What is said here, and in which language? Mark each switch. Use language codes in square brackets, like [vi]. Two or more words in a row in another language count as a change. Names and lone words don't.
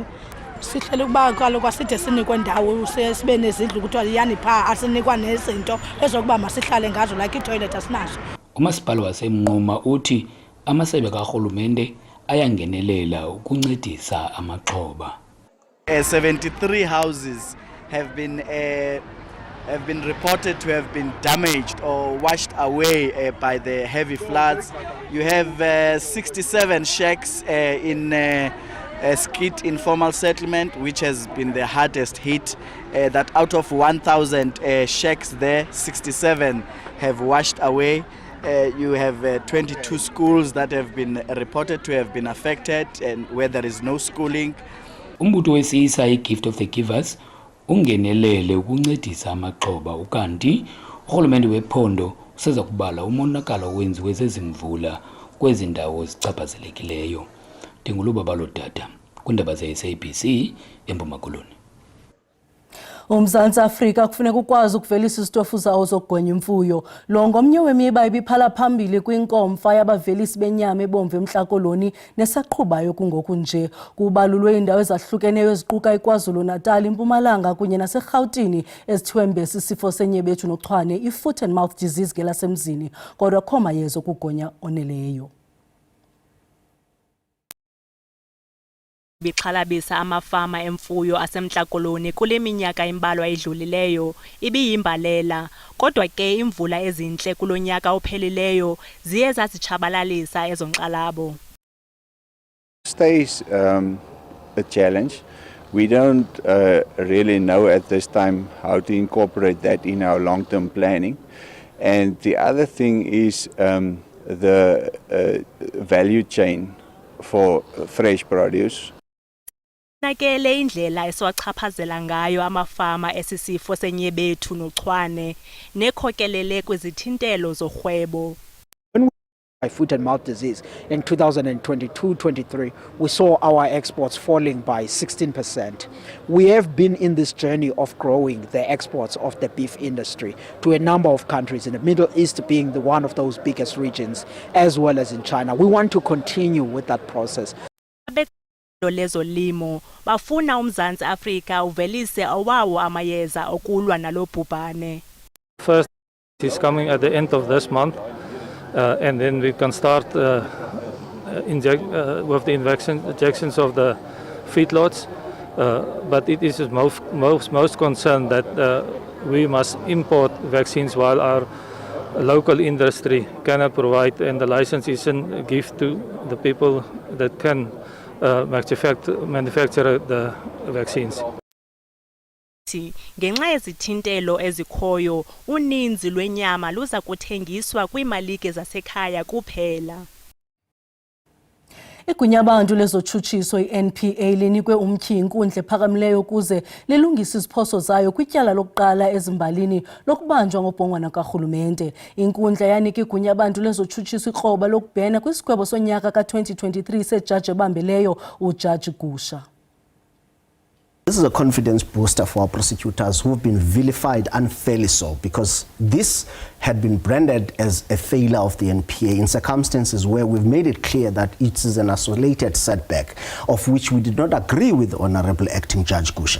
[xh] Sihlele ukuba kaloku aside sinikwe ndawo sibe nezindlu kuthiwa yani phaa asinikwa nezinto ezokuba masihlale ngazo like itoilet asinazo. Umasipala waseMnquma uthi amasebe karhulumente ayangenelela ukuncedisa amaxhoba. [en] 73 houses have been reported to have been damaged or washed away by the heavy floods. You have 67 shacks in Skit informal settlement, which has been the hardest hit. That out of 1,000 shacks there, 67 have washed away. You have 22 schools that have been reported to have been affected and where there is no schooling. [xh] Umbutho wesisa iGift of the Givers ungenelele ukuncedisa amaxhoba ukanti urhulumente wephondo useza kubala umonakalo owenziwe zezimvula kwezi ndawo zichaphazelekileyo. Ndingulubaba lodada kundaba ze-SABC eMpuma Koloni. uMzantsi Afrika kufuneka ukwazi ukuvelisa izitofu zawo zokugonya imfuyo. Lo ngomnye wemiba ibiphala phambili kwinkomfa yabavelisi benyama ebomvu eMntla Koloni nesaqhubayo kungoku nje. Kubalulwe iindawo ezahlukeneyo eziquka iKwaZulu-Natal, iMpumalanga kunye naseRhawutini ezithiwe mbesi isifo senyebethu nochwane, i- [en] foot and mouth disease [xh] ngelasemzini, kodwa kho mayeza okugonya oneleyo. Bixhalabisa amafama emfuyo aseMntla Koloni kule minyaka imbalwa edlulileyo ibiyimbalela, kodwa ke imvula ezintle kulonyaka ophelileyo ziye zazitshabalalisa ezo nkxalabo. [en] Stays a challenge. We don't really know at this time how to incorporate that in our long-term planning. And the other thing is the value chain for fresh produce. [xh] Nakele indlela esiwachaphazela ngayo amafama esisifo senyebethu nochwane nekhokelele kwizithintelo zorhwebo. [en] By foot and mouth disease in 2022-23, we saw our exports falling by 16%. We have been in this journey of growing the exports of the beef industry to a number of countries, in the Middle East being one of those biggest regions, as well as in China. We want to continue with that process. [xh] Lezolimo bafuna uMzantsi Afrika uvelise awawo amayeza okulwa nalobhubhane. [en] First is coming at the end of this month, and then we can start with the injections of the feedlots. But it is most concerned that we must import vaccines while our local industry cannot provide, and the license isn't given to the people that can manufacture the vaccines. [xh] Ngenxa yezithintelo ezikhoyo, uninzi lwenyama luza kuthengiswa kwiimalike zasekhaya kuphela. Igunyabantu lezotshutshiso i-NPA linikwe umtyhi inkundla ephakamileyo ukuze lilungise iziphoso zayo kwityala lokuqala ezimbalini lokubanjwa ngobhongwana karhulumente. Inkundla yanika igunyabantu lezotshutshiso ikroba lokubhena kwisigwebo sonyaka ka-2023 sejaji ebambileyo uJaji Gusha. [en] This is a confidence booster for our prosecutors who have been vilified unfairly so, because this had been branded as a failure of the NPA in circumstances where we've made it clear that it is an isolated setback of which we did not agree with Honorable Acting Judge Gusha.